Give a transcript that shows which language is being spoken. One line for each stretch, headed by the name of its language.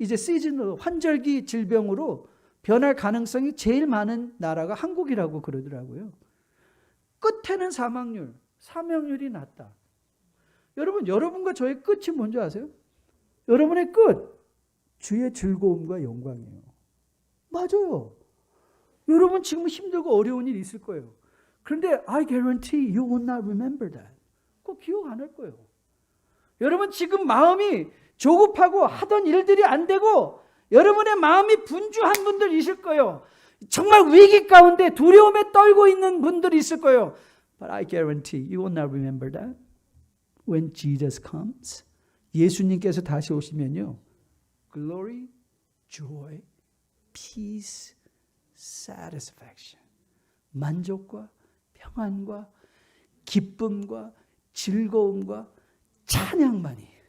Korean: 이제 시즌으로 환절기 질병으로 변할 가능성이 제일 많은 나라가 한국이라고 그러더라고요. 끝에는 사망률이 낮다. 여러분, 여러분과 저의 끝이 뭔지 아세요? 여러분의 끝, 주의 즐거움과 영광이에요. 맞아요. 여러분 지금 힘들고 어려운 일 있을 거예요. 그런데
English: I guarantee you will not remember that.
Korean: 꼭 기억 안 할 거예요. 여러분 지금 마음이 조급하고 하던 일들이 안 되고 여러분의 마음이 분주한 분들 있을 거예요. 정말 위기 가운데 두려움에 떨고 있는 분들이 있을 거예요.
English: But I guarantee you will not remember that when Jesus comes.
Korean: 예수님께서 다시 오시면요.
English: Glory, joy, peace, satisfaction.
Korean: 만족과 평안과 기쁨과 즐거움과 찬양만이.